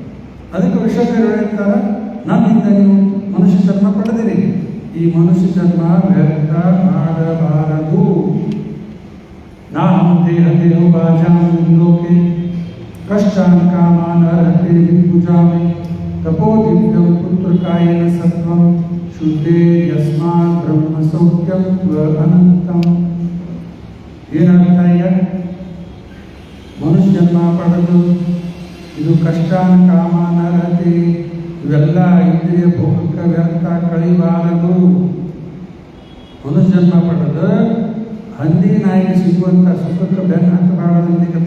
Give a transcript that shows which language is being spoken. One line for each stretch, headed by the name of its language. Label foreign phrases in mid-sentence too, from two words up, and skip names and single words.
Kannada: ಅದಕ್ಕೆ ವೃಷಭದೇವರು ಹೇಳ್ತಾರ, ನನ್ನಿಂದ ನೀವು ಮನುಷ್ಯ ಜನ್ಮ ಪಡೆದಿರಿ. ಈ ಮನುಷ್ಯ ಜನ್ಮ ವ್ಯರ್ಥ ಮಾಡಬಾರದು.
Sanskrit: ನಾಹಂ ದೇಹ ದೇಹೋ ಬಾಜಾಮಿ ಲೋಕೆ ಕಷ್ಟಾನ್ ಕಾಮಾನ್ ಅರ್ಹತೆ ವಿಪುಜಾಮಿ ತಪೋ ದಿವ್ಯಂ ಪುತ್ರಕಾಯೇನ ಸತ್ವಂ ಶುದ್ಧೇ ಯಸ್ಮಾತ್ ಬ್ರಹ್ಮ ಸೌಖ್ಯಂ ಅನಂತಂ.
Kannada: ಏನರ್ಥ ಈಗ? ಮನುಷ್ಯ ಜನ್ಮ ಪಡೆದು ಇದು
Sanskrit: ಕಷ್ಟಾನ್ ಕಾಮಾನ್ ಅರ್ಹತೆ
Kannada: ಇವೆಲ್ಲ ಇಂದ್ರಿಯ ಭೋಗಕ್ಕ ವ್ಯರ್ಥ ಕಳಿಬಾರದು. ಮನುಷ್ಯ ಜನ್ಮ ಪಡೆದು ಹಂದಿ ನಾಯಿಗೆ ಸಿಗುವಂಥ ಸುಖಕ್ಕೆ ಬೆನ್ನು ಹತ್ತಬಾರದು.